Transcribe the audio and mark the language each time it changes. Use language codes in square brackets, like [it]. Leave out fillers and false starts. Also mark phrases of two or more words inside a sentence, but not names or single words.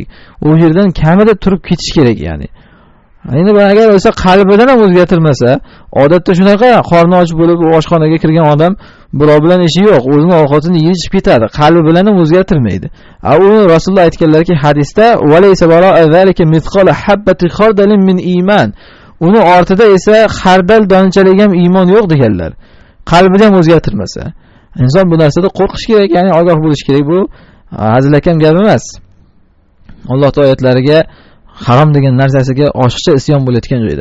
[uz] U yerdan kamida turib ketish kerak, ya'ni. Endi agar o'sha qalbidan ham o'zgartirmasa, odatda shunaqa qorni och bo'lib oshxonaga kirgan odam birov bilan ishi yo'q, o'zining ovqatini yeyib ketadi, qalbi bilan ham o'zgartirmaydi. Uni Rasululloh aytganlarki hadisda: [ar] "وليس وراء ذلك مثقال حبة خردل من إيمان." [uz] Uni ortida esa xardal donchalik ham iymon yo'q deganlar. Qalbida ham o'zgartirmasa. Inson bu narsada qo'rqish kerak, ya'ni ogoh bo'lish kerak. Bu hazilakam gap emas. Alloh oyatlariga harom degan narsasiga oshiqcha isyon bo'layotgan joyda.